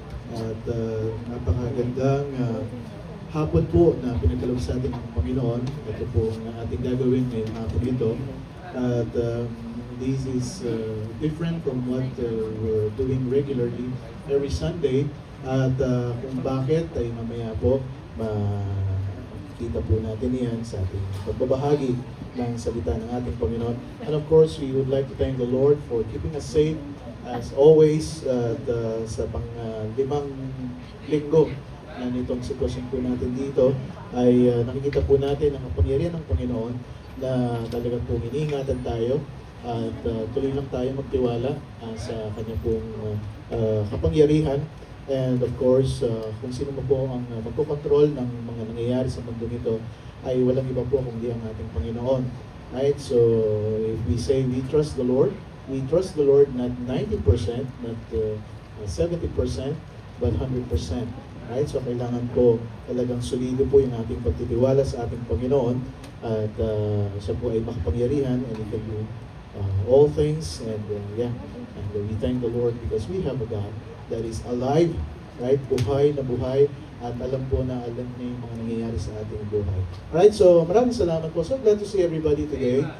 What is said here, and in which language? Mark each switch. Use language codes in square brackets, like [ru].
[tl] At napakagandang hapon po na pinagkaloob sa atin ng Panginoon. Ito po ang ating gagawin ngayong hapon ito. [en] At this is different from what we're doing regularly every Sunday. [tl] At kung bakit ay mamaya po makita po natin yan sa ating pagbabahagi ng salita ng ating Panginoon. [en] And of course, we would like to thank the Lord for keeping us safe as always [tl] sa limang linggo na nitong sitwasyon po natin dito ay nakikita po natin ang kapangyarihan ng Panginoon na talagang pong iniingatan tayo at tuloy lang tayo magtiwala sa kanya pong kapangyarihan. [en] And of course, [tl] kung sino mo po ang magkocontrol ng mga nangyayari sa mundo nito ay walang iba po kundi ang ating Panginoon. [en] Right? So, if we say we trust the Lord not 90%, not 70%, but 100%. [tl] Right? So, kailangan po talagang solido po yung ating pagtitiwala sa ating Panginoon at siya po ay makapangyarihan [en] and He can do all things. And and we thank the Lord because we have a God that is alive, right? [tl] Buhay na buhay at alam po na alam niya yung mga nangyayari sa ating buhay. [en] Alright, so [tl] maraming salamat po. [en] So glad to see everybody today.